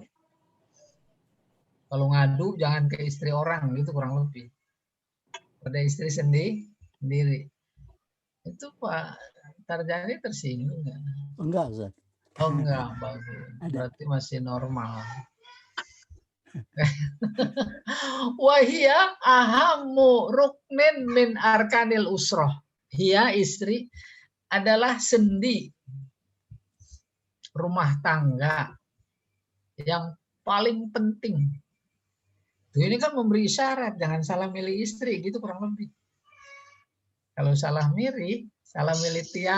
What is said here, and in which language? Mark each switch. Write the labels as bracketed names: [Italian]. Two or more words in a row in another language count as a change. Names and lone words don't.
[Indonesian] Kalau ngadu jangan ke istri orang, gitu kurang lebih. Pada istri sendiri. Itu Pak Tarjani tersinggung nggak? Enggak, Ustaz. Oh enggak, bagus. Berarti masih normal. [Arabic] وهي أهم ركن من أركان الأسرة. [Indonesian] Hia istri adalah sendi rumah tangga yang paling penting. Ini kan memberi isyarat jangan salah milih istri gitu kurang lebih. Kalau salah milih tiang.